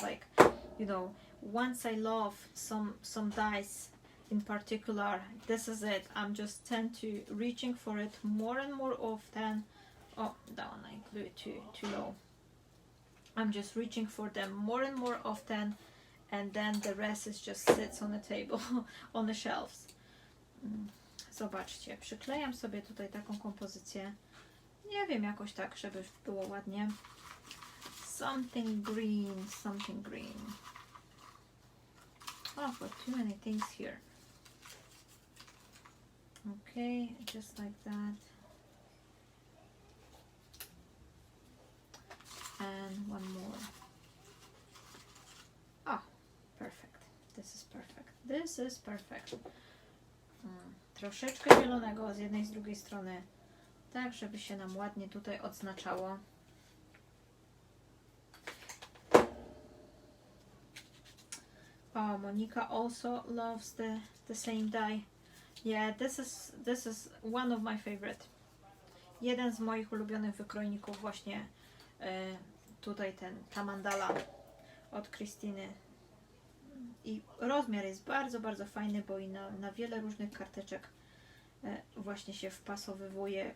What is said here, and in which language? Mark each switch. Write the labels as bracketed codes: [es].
[en] Like, you know, once I love some dies in particular, this is it. I'm just tend to reaching for it more and more often. Oh, that one I glued too low. I'm just reaching for them more and more often, and then the rest is just sits on the table, on the shelves. [pl] Zobaczcie, przyklejam sobie tutaj taką kompozycję. Nie wiem, jakoś tak, żeby było ładnie. [en] Something green, something green. Oh, I've got too many things here. Okay, just like that. And one more. Oh, perfect. This is perfect. This is perfect. [pl] Troszeczkę zielonego z jednej i z drugiej strony, tak żeby się nam ładnie tutaj odznaczało. [en] Oh, Monica also loves the same die. Yeah, this is one of my favorite. [pl] Jeden z moich ulubionych wykrojników właśnie tutaj ta mandala od Krystyny. I rozmiar jest bardzo, bardzo fajny, bo i na wiele różnych karteczek właśnie się wpasowywuje.